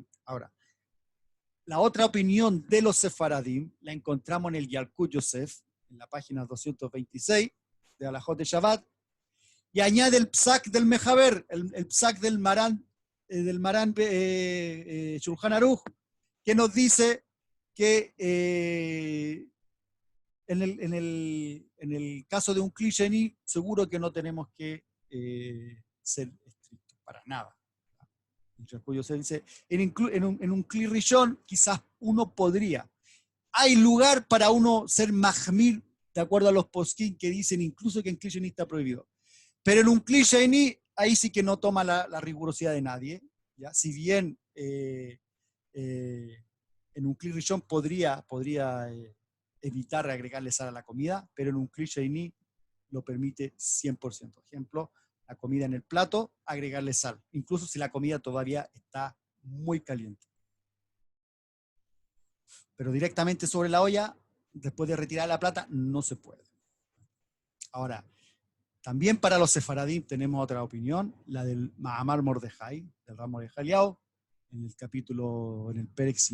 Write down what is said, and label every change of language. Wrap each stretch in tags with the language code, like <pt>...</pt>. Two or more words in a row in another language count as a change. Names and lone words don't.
<es>Ahora, la otra opinión de los sefaradim la encontramos en el Yalkut Yosef, en la página 226 de Alajot de Shabbat, y añade el psak del Mejaber, el psak del Marán Shulchan Aruch, que nos dice que en el caso de un</es> <he>כלי שני,</he> <es>seguro que no tenemos que ser estrictos para nada. Se dice, en un</es> <he>כלי ראשון,</he> <es>quizás uno podría. Hay lugar para uno ser mahmir, de acuerdo a los poskim que dicen incluso que en</es> <he>כלי שני</he> <es>está prohibido. Pero en un</es> <he>כלי שני,</he> <es>ahí sí que no toma la rigurosidad de nadie. ¿Ya? Si bien en un</es> <he>כלי ראשון</he> <es>podría evitar agregarle sal a la comida, pero en un</es> <he>כלי שני</he> <es>lo permite 100%. Ejemplo, la comida en el plato, agregarle sal, incluso si la comida todavía está muy caliente. Pero directamente sobre la olla, después de retirar la plata, no se puede. Ahora, también para los sefaradim tenemos otra opinión, la del Mahamar Mordejai, del Ram Mordejai Eliyahu, en el capítulo, en el Perek</es>